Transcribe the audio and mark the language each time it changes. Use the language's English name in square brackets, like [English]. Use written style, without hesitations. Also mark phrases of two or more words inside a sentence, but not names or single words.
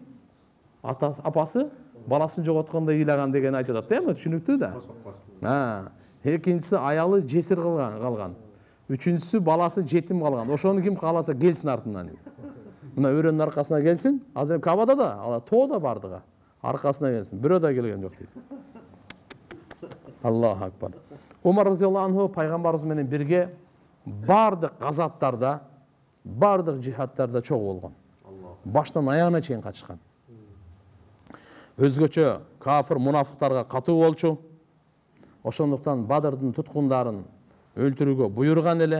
[Kyrgyz] Апасы баласын жоготкондо ыйлаган деген айтып атат, эми түшүнүктүү да. Экинчиси аялы жесир калган. Үчүнчүсү баласы жетим калган. Ошону ким кааласа келсин артынан. Мына өрөнүн аркасына келсин. Азыр Кабада да, ала тоодо бардыга. Аркасына келсин. Бирөө да келген жок дейт. [Arabic] الله أكبر. [Kyrgyz] Умар [Arabic] رضي الله عنه [Kyrgyz] пайгамбарыбыз менен бирге бардык газаттарда, бардык жихадтарда чогуу болгон. Баштан аягына чейин катышкан. Өзгөчө кафир мунафыктарга катуу болчу. Ошондуктан Бадырдын туткундарын өлтүрүүгө буйруган эле.